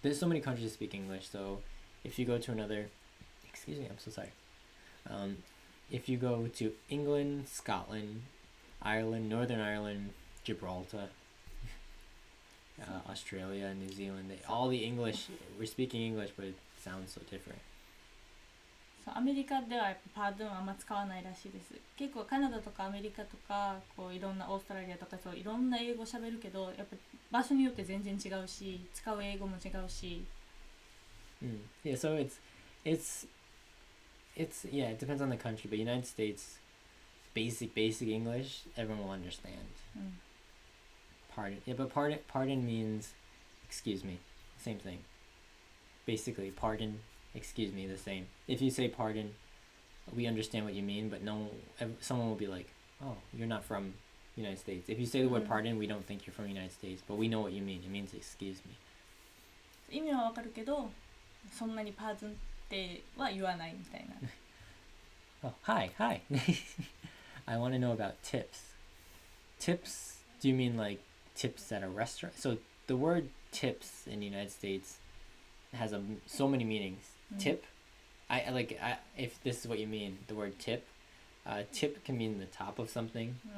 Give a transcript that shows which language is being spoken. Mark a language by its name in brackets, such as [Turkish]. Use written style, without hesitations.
[English] There's so many countries that speak English, so if you go to another, excuse me, I'm so sorry. If you go to England, Scotland, Ireland, Northern Ireland, Gibraltar, Australia, New Zealand, all the English, we're speaking English, but it sounds so different. [Japanese] そうアメリカではやっぱパードゥンはあんま使わないらしいです。結構カナダとかアメリカとかこういろんなオーストラリアとかそういろんな英語喋るけどやっぱ場所によって全然違うし使う英語も違うし。 [English] Yeah, so it's yeah, it depends on the country, but United States, basic English, everyone will understand. Pardon, yeah, but pardon means excuse me, same thing. Basically, pardon. Excuse me, the same. If you say pardon, we understand what you mean, but someone will be like, oh, you're not from United States. If you say the word pardon, we don't think you're from the United States, but we know what you mean. It means excuse me. [Japanese] 意味はわかるけど、そんなにパードゥンっては言わないみたいな。 [English] Oh, hi. I want to know about tips. Tips, do you mean like tips at a restaurant? So the word tips in the United States has so many meanings. Tip, if this is what you mean, the word tip, tip can mean the top of something.